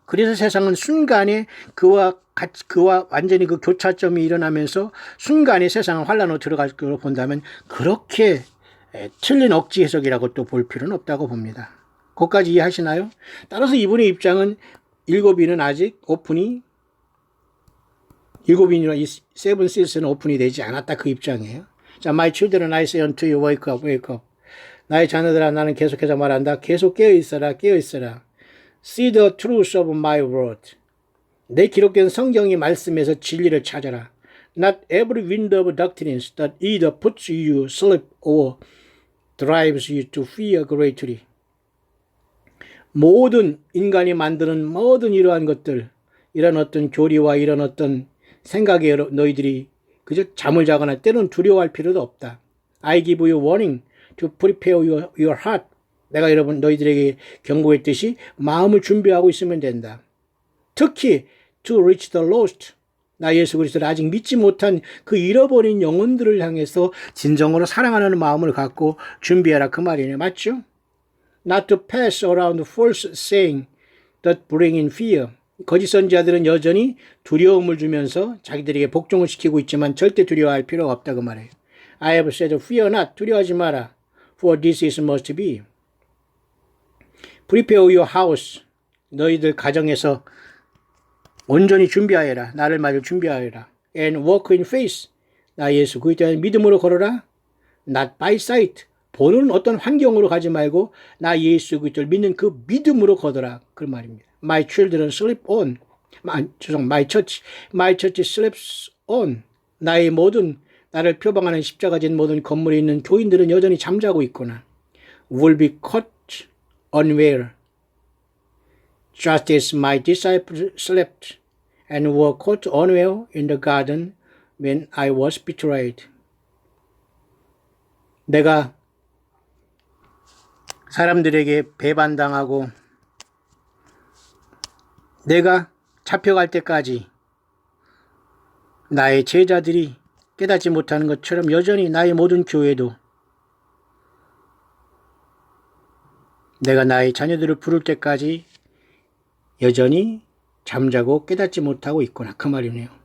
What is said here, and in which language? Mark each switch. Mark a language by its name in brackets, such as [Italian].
[Korean] 그래서 세상은 순간에 그와 완전히 그 교차점이 일어나면서 순간에 세상은 환란으로 들어갈 것으로 본다면 그렇게 틀린 억지 해석이라고 또 볼 필요는 없다고 봅니다. 거기까지 이해하시나요? 따라서 이분의 입장은 일곱인은 아직 일곱인이나 이 세븐 시스는 오픈이 되지 않았다, 그 입장이에요. [English] 자, my children, I say unto you, wake up, wake up. [Korean] 나의 자녀들아, 나는 계속해서 말한다. 계속 깨어있어라, 깨어있어라. [English] See the truth of my word. [Korean] 내 기록된 성경의 말씀에서 진리를 찾아라. [English] Not every wind of doctrines that either puts you sleep or drives you to fear greatly. [Korean] 모든 인간이 만드는 모든 이러한 것들, 이런 어떤 교리와 이런 어떤 생각에 너희들이 그저 잠을 자거나 때로는 두려워할 필요도 없다. [English] I give you warning to prepare your heart. [Korean] 내가 여러분 너희들에게 경고했듯이 마음을 준비하고 있으면 된다. 특히 [English] to reach the lost. [Korean] 나 예수 그리스도를 아직 믿지 못한 그 잃어버린 영혼들을 향해서 진정으로 사랑하는 마음을 갖고 준비해라, 그 말이네. 맞죠? [English] Not to pass around false saying that bring in fear. [Korean] 거짓 선지자들은 여전히 두려움을 주면서 자기들에게 복종을 시키고 있지만 절대 두려워할 필요가 없다, 그 말이에요. [English] I have said, fear not. [Korean] 두려워하지 마라. [English] For this is must be. Prepare your house. [Korean] 너희들 가정에서 온전히 준비하여라. 나를 맞을 준비하여라. [English] And walk in faith. [Korean] 나 예수 그리스도의 믿음으로 걸어라. [English] Not by sight. [Korean] 보는 어떤 환경으로 가지 말고 나 예수 그리스도를 믿는 그 믿음으로 걷어라, 그 말입니다. [English] My children sleep on. My church sleeps on. [Korean] 나의 모든 나를 표방하는 십자가 진 모든 건물에 있는 교인들은 여전히 잠자고 있구나. [English] Will be caught unaware. Just as my disciples slept and were caught unaware in the garden when I was betrayed. [Korean] 내가 사람들에게 배반당하고 내가 잡혀갈 때까지 나의 제자들이 깨닫지 못하는 것처럼 여전히 나의 모든 교회도 내가 나의 자녀들을 부를 때까지 여전히 잠자고 깨닫지 못하고 있구나, 그 말이네요.